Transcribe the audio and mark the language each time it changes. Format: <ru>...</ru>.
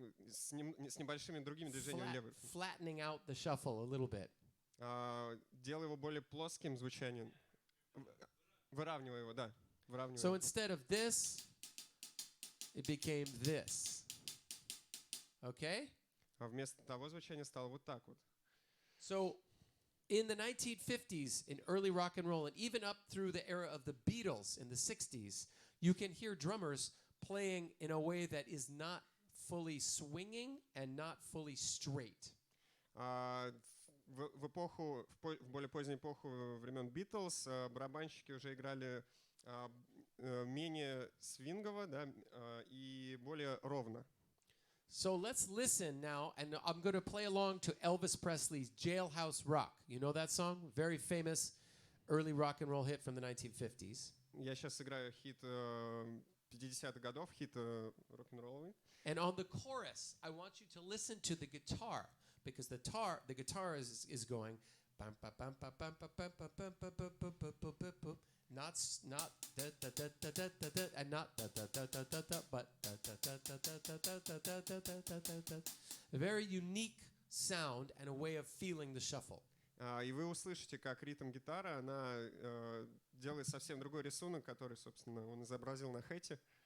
<ru>С небольшими другими движениями левой.</ru> <en>Flattening out the shuffle a little bit.</en> <ru>Делай его более плоским звучанием. Выравнивай его, да. Выравнивай.</ru> <en>So instead of this, it became this. Okay?</en> <ru>А вместо того звучания стало вот так вот.</ru> <en>So in the 1950s, in early rock and roll, and even up through the era of the Beatles in the 60s, you can hear drummers playing in a way that is not fully swinging and not fully straight.</en> <ru>В более позднюю эпоху времен Битлз барабанщики уже играли менее свингово, да, и более ровно.</ru> <en>So let's listen now, and I'm going to play along to Elvis Presley's Jailhouse Rock. You know that song? Very famous early rock and roll hit from the 1950s.</en> <ru>Я сейчас сыграю хит 50-х годов, хит рок-н-ролловый.</ru> <en>And on the chorus, I want you to listen to the guitar, because the guitar is going bam bam bam bam bam bam bam bam bam bam bam bam bam, not da da da da da da da, and not da da da da da da, but da da da da da da da da da da da da. A very unique sound and a way of feeling the shuffle.</en> <ru>И вы услышите, как ритм гитары, она делает совсем другой рисунок, который, собственно, он изобразил на хэте.</ru>